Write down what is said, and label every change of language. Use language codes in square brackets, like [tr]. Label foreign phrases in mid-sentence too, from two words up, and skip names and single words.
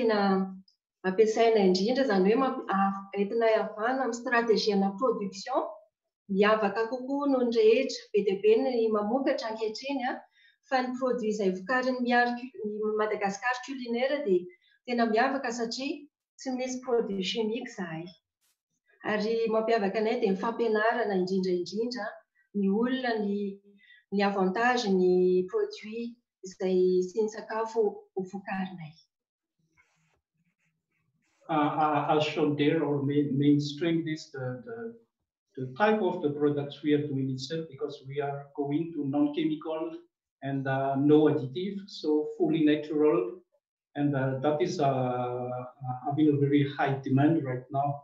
[mg] tena ampiasaina indrindra, izany hoe entinay avana amin'ny [fr] stratégie-na production [mg] miavaka kokoa noho ny rehetra, be dia be ny mamokatra ankehitriny fa ny produit izay vokarin'ny Madagascar culinaire dia tena miavaka satria tsy misy [fr] produit chimique [mg] izahay. Ary mampiavaka anay dia ny fampianarana indrindra ny olona ny avantage ny produit izay sy ny sakafo ho vokarinay. [en] As shown there, our main strength is the type of the products we are doing itself, because we are going to non-chemical and no additive, so fully natural, and that is having a very high demand right now.